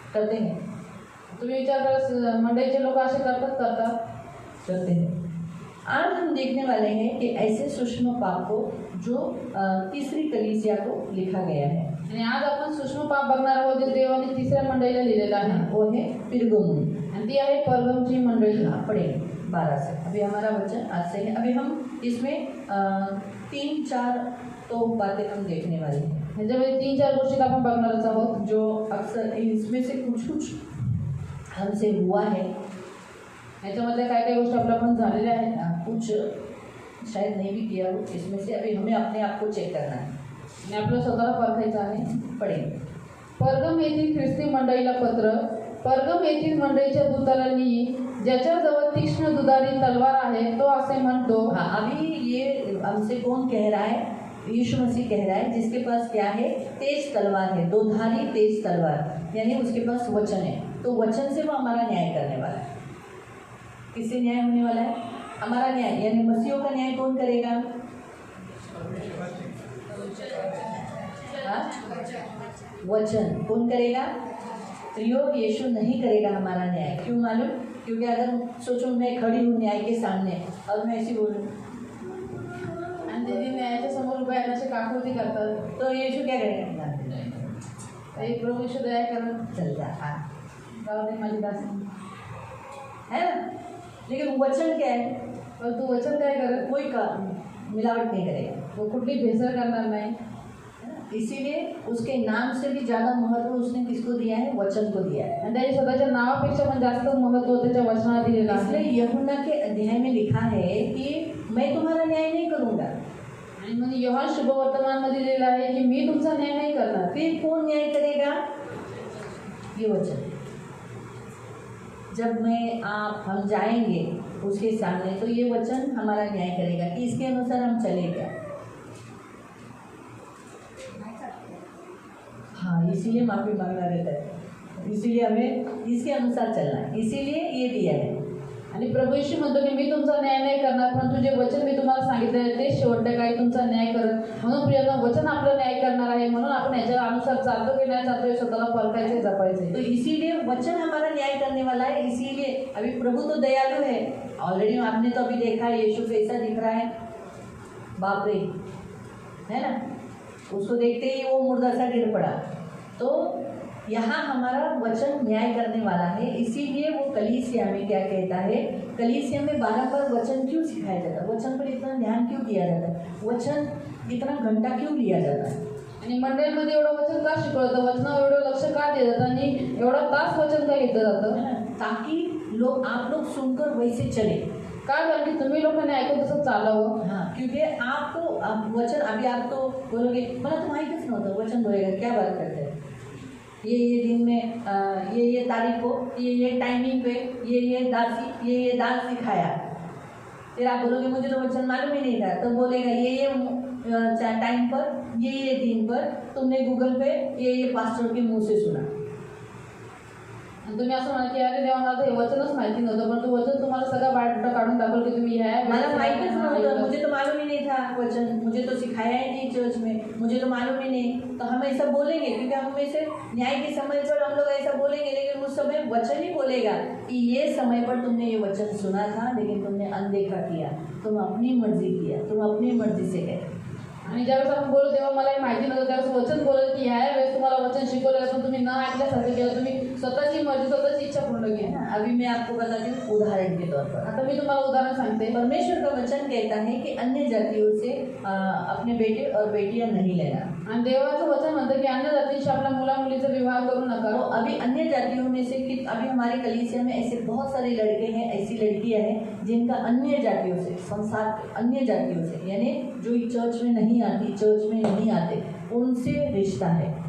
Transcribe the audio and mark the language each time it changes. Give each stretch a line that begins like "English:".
Marathi: तुम्ही विचार करा, मंडळीचे लोक असे
Hindi: करते हैं. आज हम देखने वाले हैं कि ऐसे सूक्ष्म पाप को जो तीसरी कलीसिया को लिखा गया है.
Marathi: आणि आज आपण सूक्ष्म पाप बघणार आहोत जे देवाने तिसऱ्या मंडळीला लिहिलेलं आहे.
Hindi: वो है पिरगमुन,
Marathi: आणि ती आहे परगमची मंडळी.
Hindi: पढ़े 12 से. अभी हमारा वचन आज से है. अभी हम इसमें 3-4 तो बातें हम देखने वाले हैं.
Marathi: ह्याच्यामध्ये 3-4 गोष्टी आपण बघणारच आहोत
Hindi: जो अक्सर इसमें से कुछ हमसे हुआ है.
Marathi: ह्याच्यामध्ये काय काय गोष्टी आपल्या पण झालेल्या आहेत,
Hindi: कुछ शायद नहीं भी किया हो. इसमें से अभी हमें अपने आप को चेक करना है
Marathi: आणि आपल्याला स्वतःला परखायचं आहे.
Hindi: पढ़े.
Marathi: परगम येथील ख्रिस्ती मंडळीला पत्र. परगम येथील मंडळीच्या दूताला लिही, ज्याच्याजवळ तीक्ष्ण दुधारी तलवार आहे, तो असे म्हणतो.
Hindi: हाँ, अभी ये हमसे कौन कह रहा है? यीशु मसीह कह रहा है, जिसके पास क्या है? तेज तलवार है, दो धारी तेज तलवार, यानी उसके पास वचन है. तो वचन से वो हमारा न्याय करने वाला है. किससे न्याय होने वाला है? हमारा न्याय, यानी मसीहों का न्याय कौन करेगा? हाँ? वचन कौन करेगा? योग यीशु नहीं करेगा हमारा न्याय. क्यों मालूम? क्योंकि अगर सोचो मैं खड़ी हूँ न्याय के सामने और मैं ऐसी बोलूँ,
Marathi: आणि दीदी न्यायाच्या समोर उभे आहेत अशी काकुळती करतात,
Hindi: तो यीशु क्या करेगा?
Marathi: एक प्रभू यीशु दया करून
Hindi: चल जा, हाँ,
Marathi: जाऊ दे माझी दासी,
Hindi: है ना. लेकिन वचन क्या है?
Marathi: पण तू वचन काय करत?
Hindi: कोई का मिलावट नहीं करेगा.
Marathi: वो कुठली भेसळ करणार नाही.
Hindi: इसीलिए उसके नाम से भी ज़्यादा महत्व उसने किसको दिया है? वचन को दिया है.
Marathi: आणि त्याच्या स्वतःच्या नावापेक्षा पण जास्त महत्त्व त्याच्या वचनात दिलेलं आहे.
Hindi: इसलिए यूहन्ना के अध्याय में लिखा है कि मैं तुम्हारा न्याय नहीं करूँगा.
Marathi: आणि म्हणजे योहान शुभवर्तमानमध्ये लिहिलेलं आहे की मी तुमचा न्याय नाही करणार.
Hindi: फिर कौन न्याय करेगा? ये वचन. जब मैं आप हम जाएंगे उसके सामने, तो ये वचन हमारा न्याय करेगा कि इसके अनुसार हम चले क्या। हाँ, इसीलिए माफ़ी मांगना रहता है, इसीलिए हमें इसके अनुसार चलना है, इसीलिए ये दिया है।
Marathi: आणि प्रभू येशू म्हणतो की मी तुमचा न्याय नाही करणार, परंतु जे वचन मी तुम्हाला सांगितलं आहे ते शेवटच्या काळी तुमचा न्याय करत. म्हणून प्रियांनो, वचन आपलं न्याय करणार आहे, म्हणून आपण याच्या अनुसार चालतो की नाही चालतो हे स्वतःला परखायचे, जपायचे.
Hindi: तो इसीलिए वचन हमारा न्याय करने वाला है। इसीलिए अभी प्रभु तो दयालु है, ऑलरेडी आपने तो अभी देखा है यीशु कैसा दिख रहा है, बाप रे, है ना, उसको देखते ही वो मुर्दा सा गिर पड़ा। तो यहाँ हमारा वचन न्याय करने वाला है, इसीलिए वो कलीसिया में क्या कहता है, कलीसिया में बार वचन क्यों सिखाया जाता है, वचन पर इतना ध्यान क्यों दिया जाता है, वचन इतना घंटा क्यों लिया जाता है,
Marathi: आणि मंडळीमध्ये एवढं वचन का शिकवलं जातं, वचनावर एवढं लक्ष का दिलं जातं आणि एवढा तास वचन का घेतलं जातं,
Hindi: है ना, ताकि आप लोग सुनकर वैसे चले।
Marathi: काय कारण की तुम्ही लोकांनी ऐकून तसं चालावं.
Hindi: हाँ, क्योंकि वचन अभी आप तो बोलोगे
Marathi: मला तो माहीतच नव्हतं
Hindi: वचन बोलेगा, क्या बात करते हैं, ये दिन में ये तारीख को ये टाइमिंग पे ये दासी ये दास सिखाया। फिर आप बोलोगे मुझे तो वचन मालूम ही नहीं था, तो बोलेगा ये टाइम पर ये दिन पर तुमने गूगल पे ये पास्टर के मुंह से सुना।
Marathi: आणि तुम्ही असं म्हणा की अरे देवा मला तर हे वचनच माहिती नव्हतं, परंतु वचन तुम्हाला सगळा बायोडाटा काढून दाखवलं की तुम्ही ह्या मला माहीतच नव्हतं,
Hindi: मुझे तो मालूम ही नहीं था वचन, मुझे तो सिखाया ही नहीं चर्च में, मुझे तो मालूम ही नहीं। तो हम ऐसा बोलेंगे क्योंकि हम में से न्याय के समय पर हम लोग ऐसा बोलेंगे, लेकिन उस समय वचन ही बोलेगा कि ये समय पर तुमने ये वचन सुना था लेकिन तुमने अनदेखा किया, तुम अपनी मर्जी किया, तुम अपनी मर्जी से गए।
Marathi: आणि ज्यावेळेस आपण बोलू तेव्हा मला हे माहिती नव्हतं, त्यावेळेस वचन बोलत की ह्या वेळेस तुम्हाला वचन शिकवलं पण तुम्ही न ऐकल्यासारखं केलं, तुम्ही स्वतःची मर्जी स्वतःची इच्छा पूर्ण केली.
Hindi: अभी मैं आपको बताती हूँ उदाहरण के तौर पर।
Marathi: आता मी तुम्हाला उदाहरण सांगते.
Hindi: परमेश्वर का वचन कहता है कि अन्य जातियों से अपने बेटे और बेटियां नहीं लेना,
Marathi: आणि देवाचं वचन म्हणतं की अन्य जातींशी आपल्या मुला मुलीचा विवाह करू नका.
Hindi: तो अभी अन्य जातियों में से कि अभी हमारे कलीसिया में ऐसे बहुत सारे लड़के हैं, ऐसी लड़कियां हैं जिनका अन्य जातियों से, संसार अन्य जातियों से, यानी जो चर्च में नहीं आती, चर्च में नहीं आते, उनसे रिश्ता है।